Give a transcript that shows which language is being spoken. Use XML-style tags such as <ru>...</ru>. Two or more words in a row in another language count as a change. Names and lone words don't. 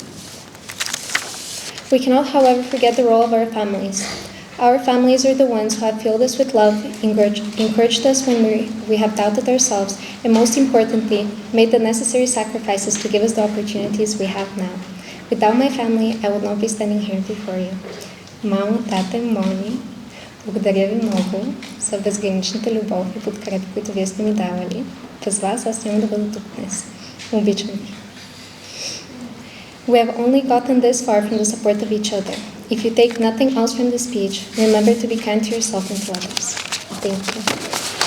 <en>We cannot, however, forget the role of our families. Our families are the ones who have filled us with love, encouraged us when we have doubted ourselves, and most importantly, made the necessary sacrifices to give us the opportunities we have now. Without my family, I would not be standing here before you.</en> <bg>Мамо, тата и моми, благодаря ви много за безграничната любов и подкрепа, които вие сте ми давали. Без вас аз няма да бъда тук днес. Обичам ви.</bg> <en>We have only gotten this far from the support of each other. If you take nothing else from this speech, remember to be kind to yourself and to others. Thank you.</en>